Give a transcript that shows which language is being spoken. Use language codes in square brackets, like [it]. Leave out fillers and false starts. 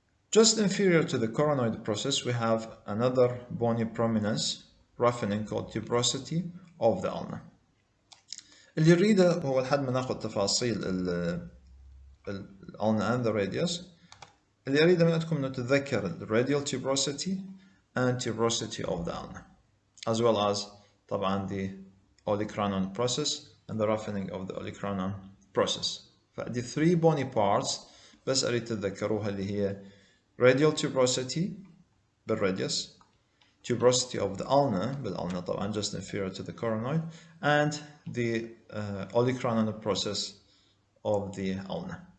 [en] Just inferior to the coronoid process, we have another bony prominence, roughening, called tuberosity of the ulna. [ar] اللي يريده هو لحد ما ناخذ تفاصيل الulna [en] and the radius. [ar] اللي يريده منكم انه تتذكر [en] the radial tuberosity and tuberosity of the ulna, as well as طبعا the olecranon process and the roughening of the olecranon process. فدي three bony parts [ar] بس اريد تتذكروها اللي هي [en] radial tuberosity بالradius, tuberosity of the ulna بالulna طبعا just inferior to the coronoid, and the olecranon process of the ulna.